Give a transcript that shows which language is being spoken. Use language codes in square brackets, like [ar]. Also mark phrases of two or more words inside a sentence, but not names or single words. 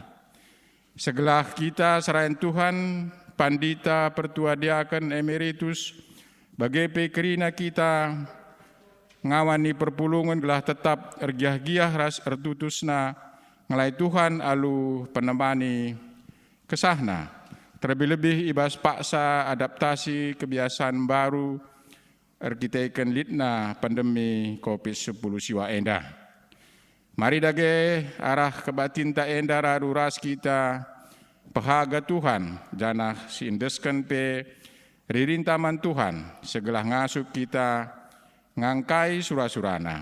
[btx] Segelah kita serain Tuhan, pandita pertua diaken emeritus, bagai kerina kita ngawani perpulungan gelah tetap ergiah-giah ras ertutusna ngelai Tuhan alu penemani kesahna. Terlebih-lebih ibas paksa [id] adaptasi kebiasaan baru [btx] erkiteken litna pandemi COVID-10 siwa endah. Mari dage arah kebatin ta endah radu ras kita pehaga Tuhan janah siindeskan pe ririntaman Tuhan segelah ngasuk kita ngangkai surah-surana.